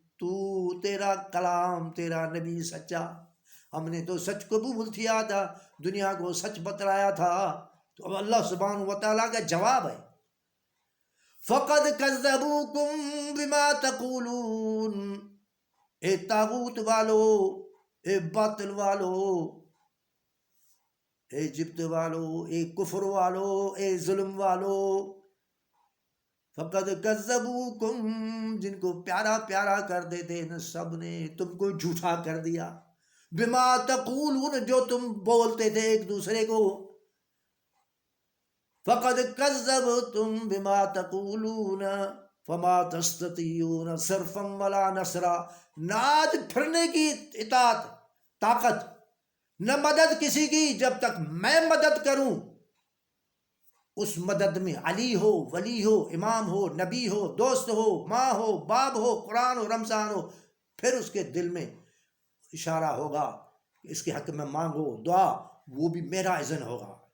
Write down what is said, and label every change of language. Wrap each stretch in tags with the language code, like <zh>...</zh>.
<ur>تو تیرا کلام، تیرا نبی سچا، ہم نے تو سچ قبول کیا تھا، دنیا کو سچ بتلایا تھا. تو اب اللہ سبحانہ و تعالیٰ کا جواب ہے،</ur> <ar>فَقَدْ كَذَّبُوكُمْ بِمَا تَقُولُونَ.</ar> <ur>اے طاغوت والو، اے باطل والو، اے جبت والو، اے کفر والو، اے ظلم والو.</ur> <ar>فقد کذبوکم،</ar> <ur>جن کو پیارا پیارا کرتے تھے ان سب نے تم کو جھوٹا کر دیا.</ur> <ar>بما تقولون،</ar> <ur>جو تم بولتے تھے ایک دوسرے کو.</ur> <ar>فقد کذبتم بما تقولون فما تستطيعون صرفا ولا نصرا.</ar> <ur>ناد پھرنے کی اطاعت، طاقت، نہ مدد کسی کی جب تک میں مدد کروں. اس مدد میں علی ہو، ولی ہو، امام ہو، نبی ہو، دوست ہو، ماں ہو، باپ ہو، قرآن ہو، رمضان ہو. پھر اس کے دل میں اشارہ ہوگا کہ اس کے حق میں مانگو دعا، وہ بھی میرا اذن ہوگا.</ur>